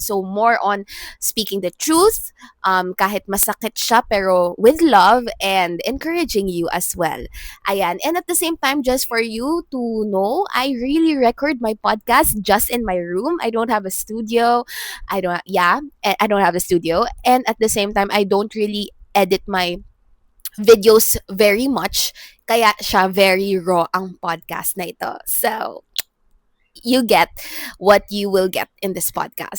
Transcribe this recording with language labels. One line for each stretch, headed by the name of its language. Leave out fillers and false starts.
English: So, more on speaking the truth,
Filipino: kahit masakit siya, pero
English: with love and encouraging you as well.
Filipino: Ayan.
English: And at the same time, just for you to know, I really record my podcast just in my room. I don't have a studio. I don't have a studio. And at the same time, I don't really edit my videos very much.
Filipino: Kaya siya
English: very raw
Filipino: ang podcast na ito.
English: So, you get what you will get in this podcast.